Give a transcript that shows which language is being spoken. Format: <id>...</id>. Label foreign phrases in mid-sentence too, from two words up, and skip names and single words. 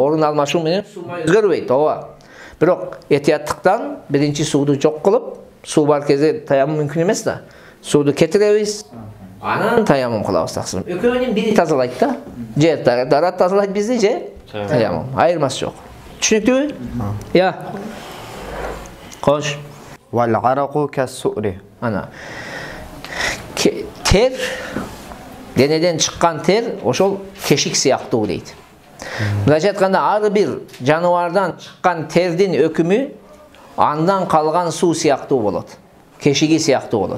<ky>Орун алмашуу менен сумма өзгөрбөйт, ооба. Бирок этияттыктан биринчи сууду жок кылып, суу бар кезде таяммум мүмкүн эмес да. Сууду кетиребиз, анан таяммум кылабыз таксырым. Экөөнүн бири тазалайт да. Же дарат тазалайт бизди, же таяммум. Айырмасы жок. Түшүнүктүүбү? Я. Кош.</ky> <ar>والعرق كالسؤر.</ar> <ky>Ана. Тер, денеден чыккан тер, ошол кешик сыяктуу дейт. Мындайча айтканда, ар бир жаныбардан чыккан тердин өкүмү андан калган суу сыяктуу болот. Кешиги сыяктуу болот.</ky>